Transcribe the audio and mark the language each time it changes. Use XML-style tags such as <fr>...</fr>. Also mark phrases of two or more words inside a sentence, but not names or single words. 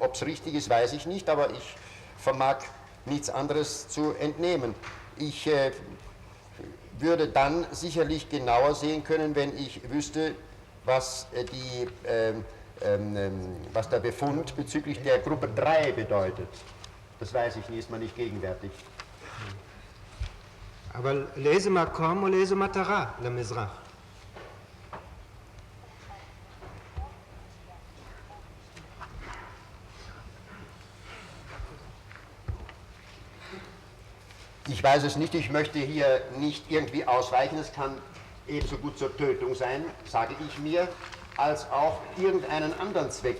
<de>Ob es richtig ist, weiß ich nicht, aber ich vermag nichts anderes zu entnehmen. Ich würde dann sicherlich genauer sehen können, wenn ich wüsste, was was der Befund bezüglich der Gruppe 3 bedeutet. Das weiß ich nicht, ist man nicht gegenwärtig.</de> <he>אבל לאיזה מקום או לאיזו מטרה למזרח?</he> <de>Ich weiß es nicht, ich möchte hier nicht irgendwie ausweichen, es kann ebenso gut zur Tötung sein, sage ich mir, als auch irgendeinen anderen Zweck.</de>